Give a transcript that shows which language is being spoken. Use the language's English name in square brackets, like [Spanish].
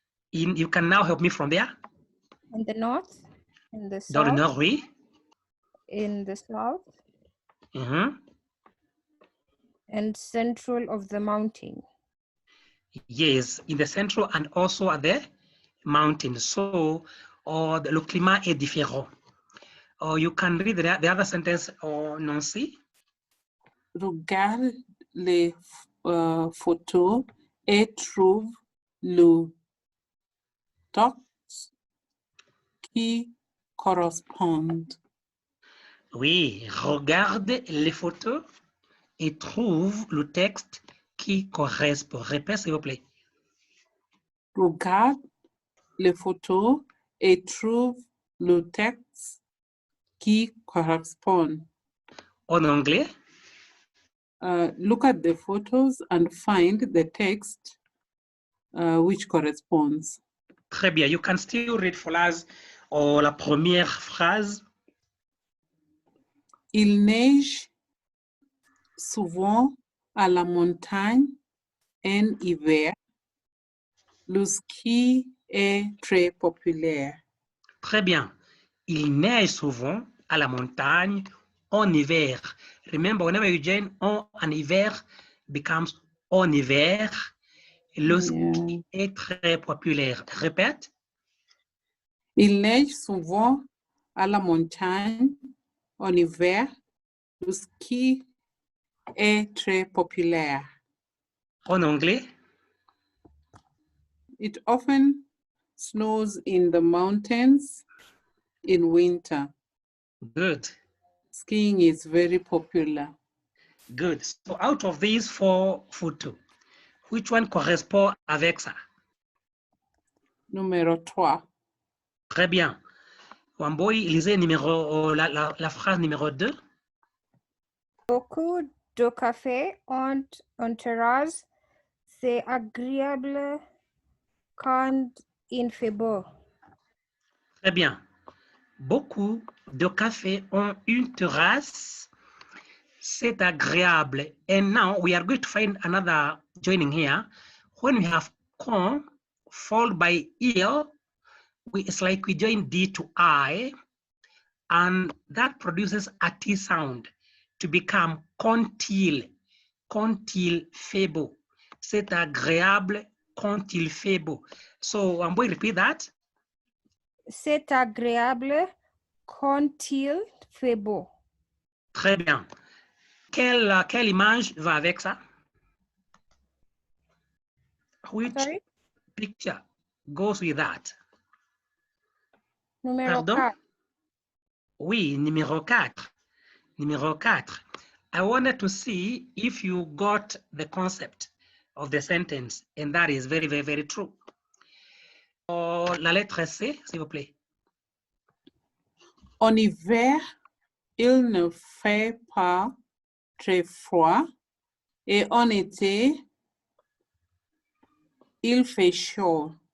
[English] You can now help me from there. In the north, in the south. [French] Dans le nord, oui. [English] In the south. And central of the mountain. Yes, in the central and also at the mountain. [French] So, le climat est différent. [English] You can read the other sentence, Nancy. [French] Regarde les photos et trouve le texte qui correspond. Oui, regarde les photos et trouve le texte qui correspond. Répète, s'il vous plaît. Regarde les photos et trouve le texte qui correspond. En anglais? [English] Look at the photos and find the text which corresponds. [French] Très bien. [English] You can still read for us [French] la première phrase. Il neige souvent à la montagne en hiver. Le ski est très populaire. Très bien. Il neige souvent à la montagne en hiver. [English] Remember, whenever you join [French] en hiver [English] becomes en hiver. [French] Le ski est très populaire. Répète. Il neige souvent à la montagne en hiver. Le ski est très populaire. En anglais? [English] It often snows in the mountains in winter. Good. Skiing is very popular. Good. So out of these 4 photos, which one correspond [French] avec ça? Numéro 3. Très bien. Wamboy, lisez la phrase numéro 2. Beaucoup de café en terrasse, c'est agréable quand il fait beau. Très bien. Beaucoup de cafés ont une terrasse. C'est agréable. [English] And now we are going to find another joining here. When we have con followed by il, it's like we join D to I, and that produces a T sound to become [French] quand-il fait beau. C'est agréable quand il fait beau. [English] So I'm going to repeat that. [French] C'est agréable quand il fait beau. Très bien. Quelle image va avec ça? [English] Which picture goes with that? [French] Numéro 4. Oui, numéro 4. Numéro 4. [English] I wanted to see if you got the concept of the sentence, and that is very, very, very true. [French] la lettre C, s'il vous plaît. En hiver, il ne fait pas très froid et en été, il fait chaud.